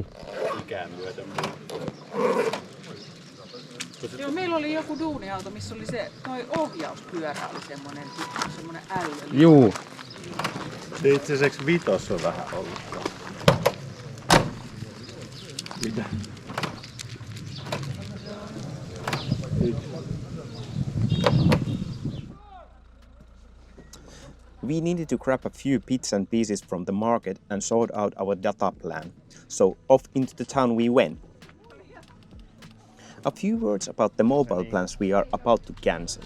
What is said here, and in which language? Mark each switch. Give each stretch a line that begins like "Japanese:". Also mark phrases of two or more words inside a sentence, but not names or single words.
Finnish: Ikään myöten. Joo, meillä oli joku duuniauto, missä oli se, toi ohjauspyörä oli semmonen äly. Juu. Se itse asiassa vitos on vähän ollut. Mitä?
English: We needed to grab a few bits and pieces from the market and sort out our data plan. So off into the town we went. A few words about the mobile plans we are about to cancel.